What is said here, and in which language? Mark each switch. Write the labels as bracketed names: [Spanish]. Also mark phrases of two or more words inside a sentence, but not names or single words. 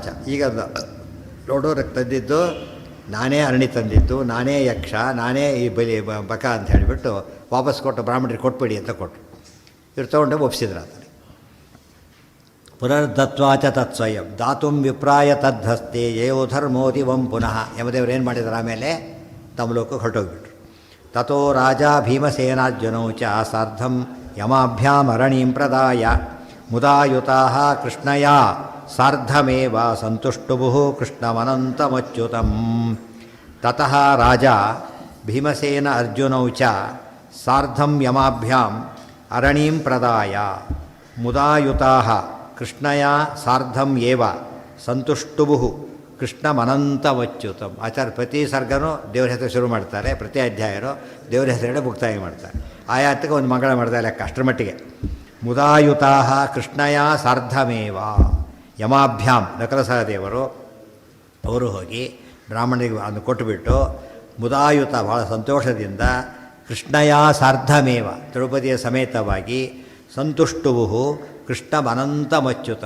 [Kannada] ಈಗ ನೋಡೋರಕ್ಕೆ ತಂದಿದ್ದು ನಾನೇ, ಅರಣಿ ತಂದಿದ್ದು ನಾನೇ, ಯಕ್ಷ ನಾನೇ, ಈ ಬಕ ಅಂತ ಹೇಳಿಬಿಟ್ಟು ವಾಪಸ್ ಕೊಟ್ಟು ಬ್ರಾಹ್ಮಣರಿಗೆ ಕೊಟ್ಬಿಡಿ ಅಂತ ಕೊಟ್ಟರು. ಇವ್ರು ತೊಗೊಂಡು ಒಪ್ಪಿಸಿದ್ರು ಅದನ್ನು. [Sanskrit] ಪುನರ್ದತ್ವಾಚ ತತ್ಸ್ವಯಂ ದಾತುಂ ವಿಪ್ರಾಯ ತದ್ಧಸ್ತೆ ಯಯೋಧರ್ಮೋದಿವಂ ಪುನಃ. [Kannada] ಯಮದೇವರು ಏನು ಮಾಡಿದ್ರು? ಆಮೇಲೆ ತಮ್ಮ ಲೋಕಕ್ಕೆ ಹೊರಟೋಗ್ಬಿಟ್ರು. [Sanskrit] ತಥೋ ರಾಜ ಭೀಮಸೇನಾರ್ಜುನೌ ಚ ಸಾರ್ಧಂ ಯಮಾಭ್ಯಾಮರಣೀಂ ಪ್ರದಾಯ ಮುದಾಯುತಾಃ ಕೃಷ್ಣಯ ಸಾರ್ಧಮೇವ ಸಂತುಷ್ಟುಭುಃ ಕೃಷ್ಣಮನಂತಮಚ್ಯುತಂ. ತತಃ ರಾಜ ಭೀಮಸೇನ ಅರ್ಜುನೌ ಚ ಸಾರ್ಧಂ ಯಮಾಭ್ಯಾಂ ಅರಣೀಂ ಪ್ರದಾಯ ಮುದಾಯುತಾಃ ಕೃಷ್ಣಯ ಸಾರ್ಧಂ ಏವ ಸಂತುಷ್ಟುಭುಃ ಕೃಷ್ಣಮನಂತಮಚ್ಯುತಂ. [Kannada] ಆಚಾರ್ಯ ಪ್ರತಿ ಸರ್ಗನೂ ದೇವ್ರ ಹೆಸರು ಶುರು ಮಾಡ್ತಾರೆ, ಪ್ರತಿ ಅಧ್ಯಾಯನೂ ದೇವ್ರ ಹೆಸರುಗಳೇ ಮುಕ್ತಾಯ ಮಾಡ್ತಾರೆ. ಆಯಾತಕ್ಕೆ ಒಂದು ಮಂಗಳ ಮಾಡ್ತಾರೆ ಲೆಕ್ಕ ಅಷ್ಟರ ಮಟ್ಟಿಗೆ. [Sanskrit] ಮುದಾಯುತಾಃ ಕೃಷ್ಣಯ ಸಾರ್ಧಮೇವ ಯಮಾಭ್ಯಾಂ [Kannada] ನಕಲ ಸಹದೇವರು ಅವರು ಹೋಗಿ ಬ್ರಾಹ್ಮಣರಿಗೆ ಅದನ್ನು ಕೊಟ್ಟುಬಿಟ್ಟು ಮುದಾಯುತ ಬಹಳ ಸಂತೋಷದಿಂದ [Sanskrit] ಕೃಷ್ಣಯ ಸಾರ್ಧಮೇವ [Kannada] ದ್ರೌಪದಿಯ ಸಮೇತವಾಗಿ [Sanskrit] ಸಂತುಷ್ಟುವು ಕೃಷ್ಣಮನಂತಮಚ್ಯುತಂ.